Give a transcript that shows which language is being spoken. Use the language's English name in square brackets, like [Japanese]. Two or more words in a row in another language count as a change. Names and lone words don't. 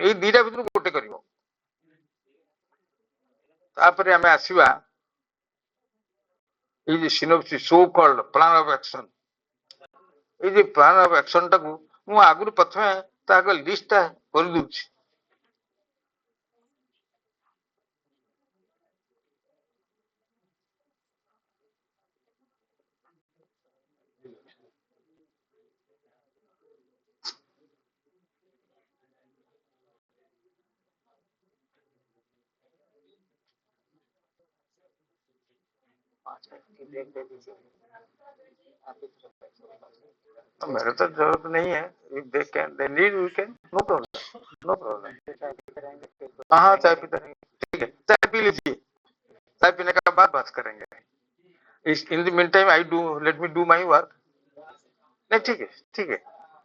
[Odia] ଏଇ ଦିଟା ଭିତରୁ ଗୋଟେ କରିବ। ତାପରେ ଆମେ ଆସିବା ଏଇ ଯେ [English] synopsis so called plan of action. [Odia] ଏଇ ଯେ [English] plan of action [Odia] ଟାକୁ ମୁଁ ଆଗରୁ ପ୍ରଥମେ ତାଙ୍କ ଲିଷ୍ଟ ଟା କରିଦଉଛି। [Hindi] मेरे तो जरूरत नहीं है। [English] If they can, they need, we can, no problem, no problem. [Hindi] हाँ चाय पीते रहेंगे ठीक है। चाय पी लीजिए। चाय पीने के बाद बात करेंगे। [English] in the mean time I do let me do my work. [Hindi] नहीं ठीक है ठीक है।